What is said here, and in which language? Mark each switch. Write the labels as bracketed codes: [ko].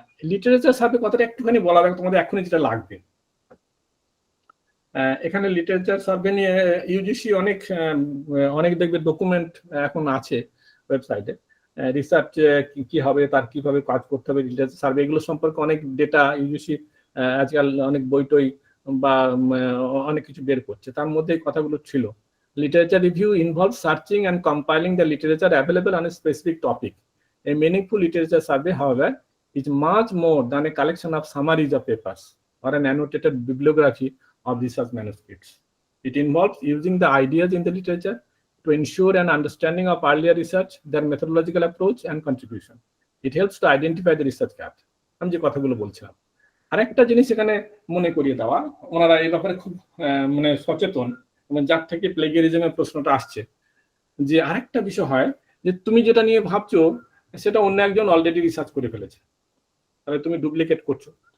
[bn] Literature survey কথাটা একটুখানি বলা লাগে তোমাদের এখনই, যেটা লাগবে এখানে লিটারেচার সার্ভে নিয়ে ইউজিসি অনেক দেখবে ডকুমেন্ট এখন আছে ওয়েবসাইটে, রিসার্চ কি হবে, তার কিভাবে কাজ করতে হবে, লিটারেচার সার্ভে, এগুলো সম্পর্কে অনেক ডেটা ইউজিসি আজকাল অনেক বই টই বা অনেক কিছু বের করছে। তার মধ্যে এই কথাগুলো ছিল, [en] Literature review involve searching and compiling the literature available on a specific topic. A meaningful literature survey, however, is much more than a collection of summaries of papers or an annotated bibliography of research manuscripts. It involves using the ideas in the literature to ensure an understanding of earlier research, their methodological approach and contribution. It helps to identify the research gap. [bn] আমি যে কথাগুলো বলছিলাম, আরেকটা জিনিস এখানে মনে করিয়ে দেওয়া, ওনারা এই ব্যাপারে খুব মানে সচেতন, যার থেকে প্লেগিয়ারিজমের প্রশ্নটা আসছে, যে আরেকটা বিষয় হয় যে তুমি যেটা নিয়ে ভাবছো সেটা অন্য একজন অলরেডি রিসার্চ করে ফেলেছে, তাহলে তুমি ডুপ্লিকেট করছো।